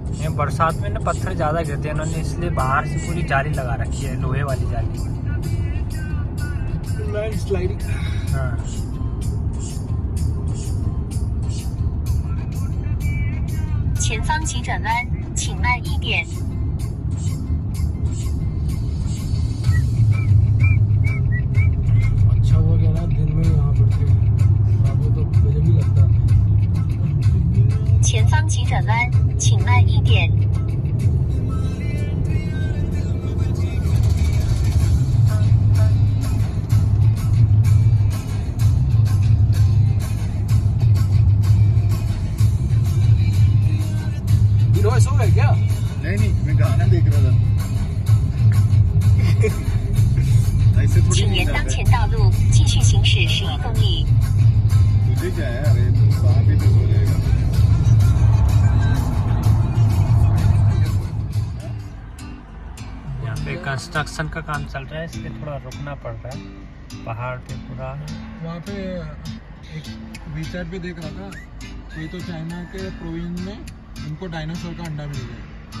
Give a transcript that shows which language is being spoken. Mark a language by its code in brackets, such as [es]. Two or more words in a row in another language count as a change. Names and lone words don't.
[hi] बरसात में ना पत्थर ज़्यादा गिरते हैं, इन्होंने इसलिए बाहर से पूरी जाली लगा रखी है, लोहे वाली जाली। लैंडस्लाइडिंग। हाँ, [zh] 前方急转弯，请慢一点。 [hi] अच्छा हो गया ना दिन में यहाँ पर थे, रात में तो मुझे भी लगता। [zh] 前方急转弯，请慢一点。 [hi] हीरो सो गए क्या? नहीं मैं गाना देख रहा था। ऐसे थोड़ी [zh] 请 [hi] नहीं [zh] 沿当 [hi] करते। [zh] 前道路继续行驶11公里。 [hi] तुझे क्या है, अरे तुम वहाँ भी तो सो जाएगा। यहाँ पे कंस्ट्रक्शन का काम चल रहा है, इसलिए थोड़ा रुकना पड़ रहा है। पहाड़ पे पूरा वहाँ पे एक वीचैट पे देख रहा था, कोई तो चाइना के प्रोविंस में उनको डायनासोर का अंडा मिल गया।